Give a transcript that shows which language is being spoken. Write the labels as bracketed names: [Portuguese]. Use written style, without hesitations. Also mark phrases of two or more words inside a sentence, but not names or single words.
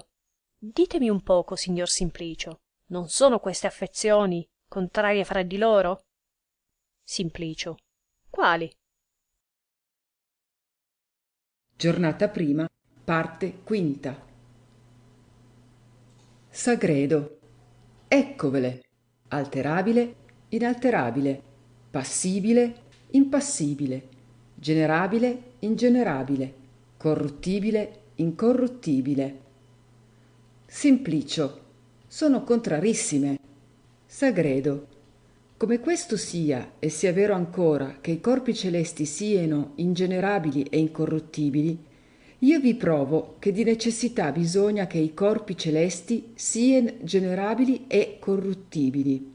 [Italian] Ditemi un poco, signor Simplicio. Non sono queste affezioni contrarie fra di loro? Simplicio. Quali? Giornata prima, parte quinta. Sagredo. Eccovele. Alterabile, inalterabile, passibile, impassibile, generabile, ingenerabile, corruttibile, incorruttibile. Simplicio, sono contrarissime. Sagredo, come questo sia e sia vero ancora che i corpi celesti siano ingenerabili e incorruttibili, io vi provo che di necessità bisogna che i corpi celesti siano generabili e corruttibili.